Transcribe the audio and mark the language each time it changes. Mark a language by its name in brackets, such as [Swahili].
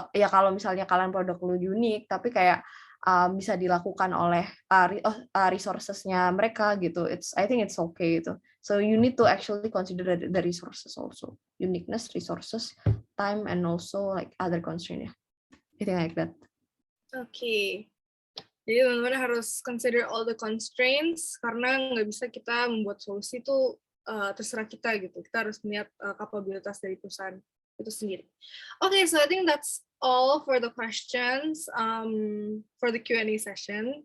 [Indonesian] Ya kalau misalnya kalian produk lu unik, tapi kayak bisa dilakukan oleh resources-nya mereka gitu. [English] I think it's okay [Indonesian] gitu. [English] So you need to actually consider the resources also. Uniqueness, resources, time, and also like other constraint ya. I think like that. [Indonesian] Oke. Jadi teman-teman harus [English] consider all the constraints, [Indonesian] karena nggak bisa kita membuat solusi itu terserah kita gitu. Kita harus melihat kapabilitas dari perusahaan itu sendiri. [English] Okay, so I think that's all for the questions for the Q&A session.